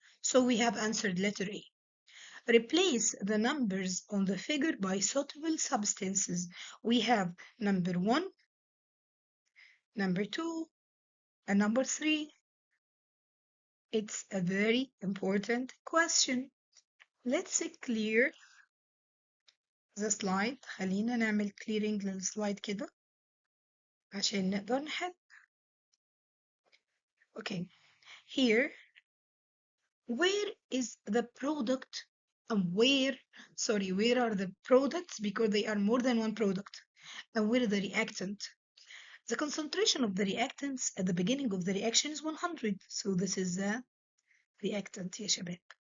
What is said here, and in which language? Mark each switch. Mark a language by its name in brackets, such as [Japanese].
[English] So we have answered letter A. Replace the numbers on the figure by suitable substances. We have number 1, number 2, and number 3. It's a very important question. Let's clear the slide. [Arabic] خلينا نعمل clearing للسلايد كده عشان نقدر نحل. [English] Okay, here, where is the product and where are the products, because they are more than one product, and where is the reactant? The concentration of the reactants at the beginning of the reaction is 100, so this is the reactant [Arabic] يا شباب.